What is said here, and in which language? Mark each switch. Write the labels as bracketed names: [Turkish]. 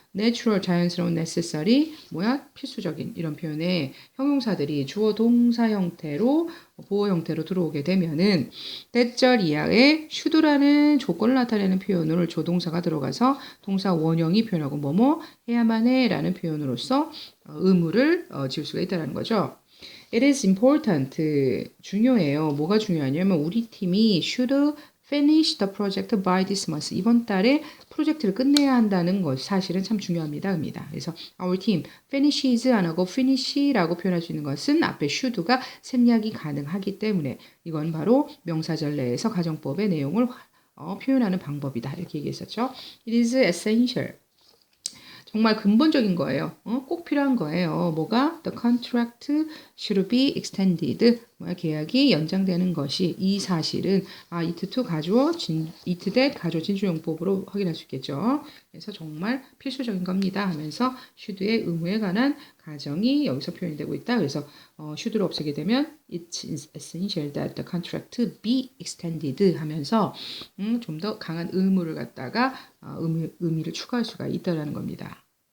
[Korean] natural 자연스러운, necessary 필수적인 이런 표현에 형용사들이 주어 동사 형태로 보호 형태로 들어오게 되면은 때절 이하에 should라는 조건을 나타내는 표현으로 조동사가 들어가서 동사 원형이 표현하고 뭐뭐 해야만 해라는 표현으로서 의무를 지을 수가 있다는 거죠. [English] It is important. [Korean] 중요해요. 뭐가 중요하냐면 우리 팀이 [English] should finish the project by this month. [Korean] 이번 달에 프로젝트를 끝내야 한다는 것 사실은 참 중요합니다. 그래서 [English] our team finishes [Korean] 안 하고 finish라고 표현할 수 있는 것은 앞에 should가 생략이 가능하기 때문에 이건 바로 명사절 내에서 가정법의 내용을 표현하는 방법이다. 이렇게 얘기했었죠. [English] It is essential. [Korean] 정말 근본적인 거예요. 꼭 필요한 거예요. 뭐가? [English] The contract should be extended. [Korean] 계약이 연장되는 것이 이 사실은 it to 가주어 it that 가주어 진주용법으로 확인할 수 있겠죠. 그래서 정말 필수적인 겁니다 하면서 should의 의무에 관한 가정이 여기서 표현이 되고 있다. 그래서 should를 없애게 되면 [English] it is essential that the contract be extended [Korean] 하면서 좀 더 강한 의무를 갖다가 의미를 추가할 수가 있다라는 겁니다.